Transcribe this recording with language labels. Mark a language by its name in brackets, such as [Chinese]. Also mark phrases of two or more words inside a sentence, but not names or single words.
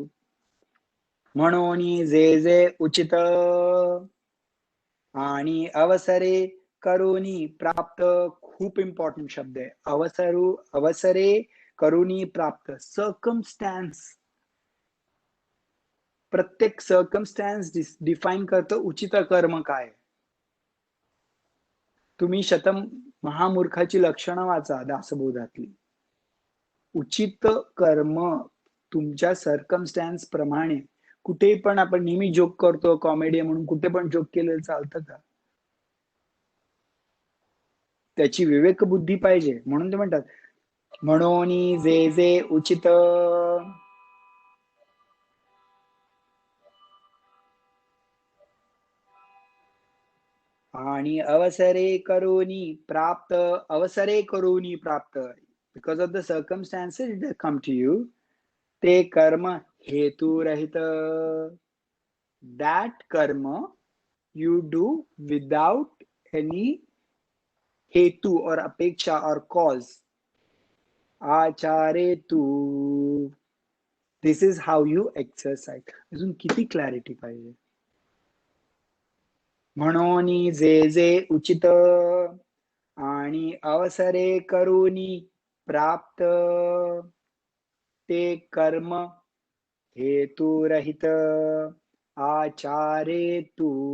[Marathi] म्हणून जे जे उचित आणि अवसरे करुणी प्राप्त, खूप इम्पॉर्टंट शब्द आहे. अवसरे करुणी प्राप्त. सर्कमस्टॅन्स, प्रत्येक [English] circumstance define [Marathi] करतं उचित कर्म काय. तुम्ही शतम महामूर्खाची लक्षणं वाचा दासबोधातली. उचित कर्म तुमच्या सर्कमस्टॅन्स प्रमाणे, कुठे पण आपण नेहमी जोक करतो कॉमेडी म्हणून, कुठे पण जोक केलेलं चालतं का? त्याची विवेक बुद्धी पाहिजे. म्हणून ते म्हणतात म्हणून जे जे उचित आणि अवसरे करुणी प्राप्त, अवसरे करुणी प्राप्त, [English] because of the circumstances that come to you, [Marathi] ते कर्म हेतु रहित. [English] that कर्म you do without any [Hindi] हेतु और अपेक्षा और [English] कॉज. [Marathi] आचारे तू, [English] this is how you exercise. [Marathi] अजून किती क्लॅरिटी पाहिजे? म्हणून जे जे उचित आणि अवसरे करुणी प्राप्त, ते कर्म हेतुरहित आचारे तू.